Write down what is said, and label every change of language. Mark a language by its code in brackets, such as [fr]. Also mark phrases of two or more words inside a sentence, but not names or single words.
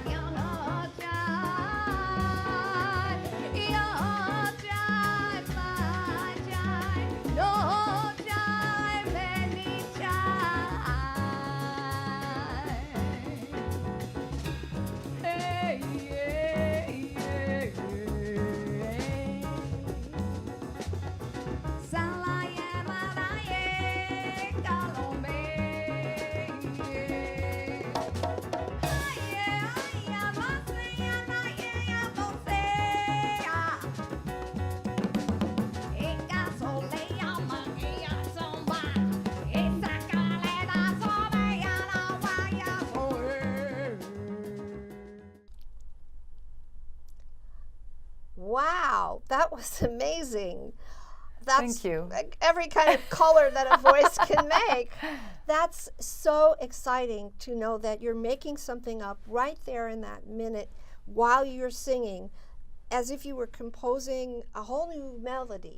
[en] Your time, my time. No time, any time. Hey, yeah, yeah, yeah. Salaye, malaye, kalombe. Aye, aye, masaya, naye, abosea. Inga soleya, mangia, somba. Esa calera, sobeya, la vaya, soe. Wow, that was amazing. That's Thank you. like every kind of color that a voice can make. That's so exciting to know that you're making something up right there in that minute while you're singing, as if you were composing a whole new melody.